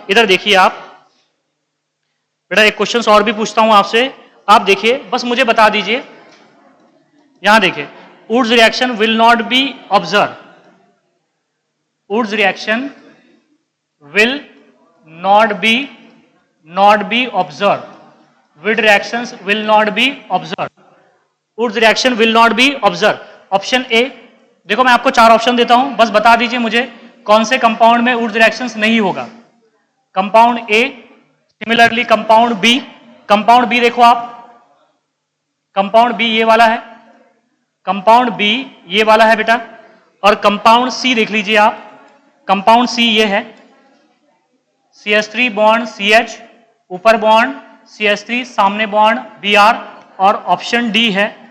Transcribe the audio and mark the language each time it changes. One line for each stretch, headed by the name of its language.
Hindi: इधर देखिए आप बेटा, एक क्वेश्चन और भी पूछता हूं आपसे। आप देखिए, बस मुझे बता दीजिए। यहां देखिए,
English: Wood's reaction will not be observe. Wood's reaction will not be observe. Wood reactions will not be observed. Wood reaction will not be observed.
Hindi: Option A. देखो मैं आपको 4 ऑप्शन देता हूं, बस बता दीजिए मुझे कौन से कंपाउंड में ऊर्ज रिएक्शंस नहीं होगा? Compound A, similarly compound B. Compound B देखो आप, कंपाउंड बी ये वाला है, कंपाउंड बी ये वाला है बेटा, और कंपाउंड सी देख लीजिए आप, कंपाउंड सी ये है, CH3 बॉन्ड CH, ऊपर बॉन्ड CH3, सामने बॉन्ड Br, और ऑप्शन डी है।